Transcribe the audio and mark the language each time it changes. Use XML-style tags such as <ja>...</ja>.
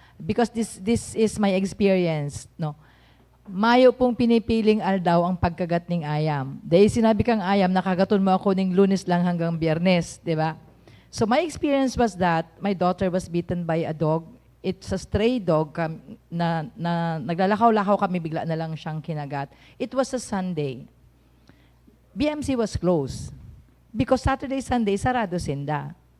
<en>Because this is my experience, no?</en> <bik>Mayo pong pinipiling aldaw ang pagkagat ng ayam. Dahil sinabi kang ayam, nakagaton mo ako ng Lunes lang hanggang Biyernes, di ba?</bik> <en>So my experience was that my daughter was bitten by a dog. It's a stray dog</en> <tl>na naglalakaw-lakaw kami, bigla na lang siyang kinagat.</tl> <en>It was a Sunday. BMC was closed because Saturday, Sunday,</en> <bik>sarado sinda.</bik>